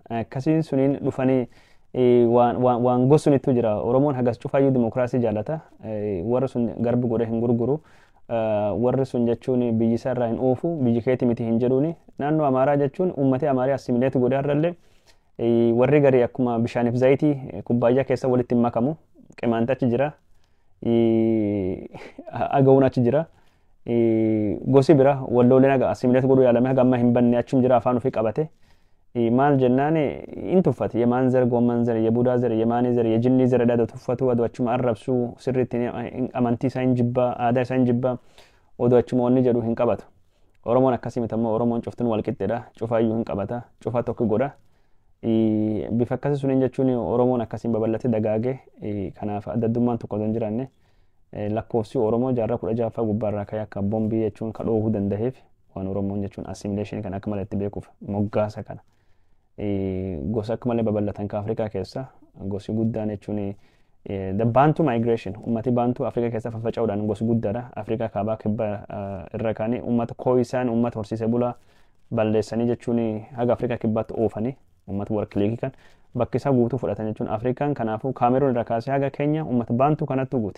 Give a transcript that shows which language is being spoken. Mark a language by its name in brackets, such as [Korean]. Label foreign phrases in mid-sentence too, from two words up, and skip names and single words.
[Oromo] Akkasiin suniin dhufanii waan gosunitu jira Oromoon hagas cufaayyuu dimokiraasii jaallata warri sun garbi godhe hin gurguru warri sun jechuun biyyi isaa irraa hin oofu biyyi keeti miti hin jedhuuni naannoo Amaaraa jechuun uummati Amaaraa assimileetu godhe har'allee warri garii akkuma bishaaniif zayitii kubbaayyaa keessa walitti hin makamu qimaanta achi jira agawuun achi jira gosi bira wallooleen haga assimileet godhuu yaalame haga amma hin banne achum jira afaan ofii qabate maal jennaan in tuffate [Amharic] የማን ዘር ጎማን ዘር የቡዳ ዘር የማኒ ዘር የጂኒ ዘር [Oromo] edada tuffatu aduu achuma arrabsuu sirriitti amantii isaa hin jibbaa aadaa isaa hin jibbaa oduu achuma wanni jedhu hin qabatu Oromoon akkasii miti ammoo Oromoon cuftuun wal qixxeedha cufaayyuu hin qabata cufa tokko godha bifa akkasii suniin jechuun Oromoon akkasiin babal'ate dagaage kanaaf addaddummaan tokko hin jiraanne lakkoofsi Oromoo jaarraa 16ffaa gubbaarraa ka'ee akka bombii jechuun ka dhoowwuu danda'eef waan Oromoon jechuun assimileeshinii kan akka malee itti beekuuf moggaasa kana gosa akka malee babal'atan ka Afrikaa keessa gosi guddaan jechuun [English] the Bantu migration [Oromo] ummati Bantu Afrikaa keessa faffaca'uudhaan gosa guddaadha. Afrikaa kaabaa kibba irra kaanii ummata Khoisan ummata horsiisee bulaa balleessanii jechuun haga Afrikaa kibbaatti oofanii ummata warkileekii kan bakki isaa guutuu fudhatan jechuun Afrikaan kanaafuu Kaameruun irraa kaasee haga Keenya ummata Bantu kanattu guute.